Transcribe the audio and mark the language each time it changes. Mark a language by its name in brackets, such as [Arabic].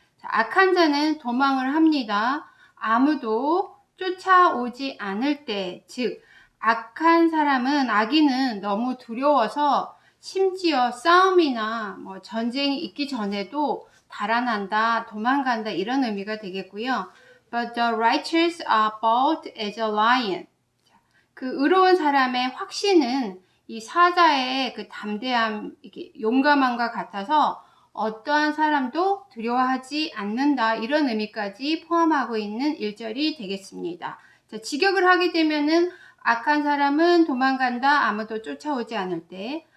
[Korean] 자, 악한 자는 도망을 합니다. 아무도 쫓아오지 않을 때, 즉 악한 사람은, 악인은 너무 두려워서 심지어 싸움이나 전쟁이 있기 전에도 달아난다, 도망간다 이런 의미가 되겠고요. [English] But the righteous are bold as a lion. [Korean] 그 의로운 사람의 확신은 이 사자의 그 담대함, 이렇게 용감함과 같아서 어떠한 사람도 두려워하지 않는다 이런 의미까지 포함하고 있는 1절이 되겠습니다. 자, 직역을 하게 되면은 악한 사람은 도망간다, 아무도 쫓아오지 않을 때.